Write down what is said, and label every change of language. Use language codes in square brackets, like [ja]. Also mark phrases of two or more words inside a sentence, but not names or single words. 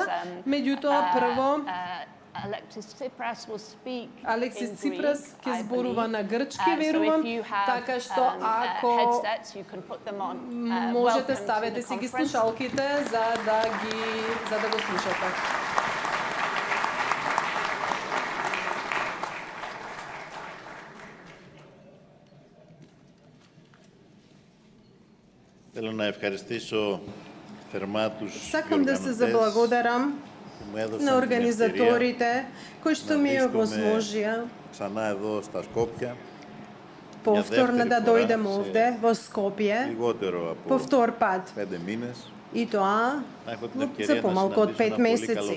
[mk] Меѓутоа, прво, Алексис Ципрас ќе зборува на грчки, верувам, така што ако можете ставете си ги слушалките за да го слушате. [el] Θέλω να ευχαριστήσω θερμά τους [mk] Сакам да се заблагодарам на организаторите кои што ми ја возможија повторно да дојдем овде во Скопје по втор пат. И тоа за помалку од 5 месеци.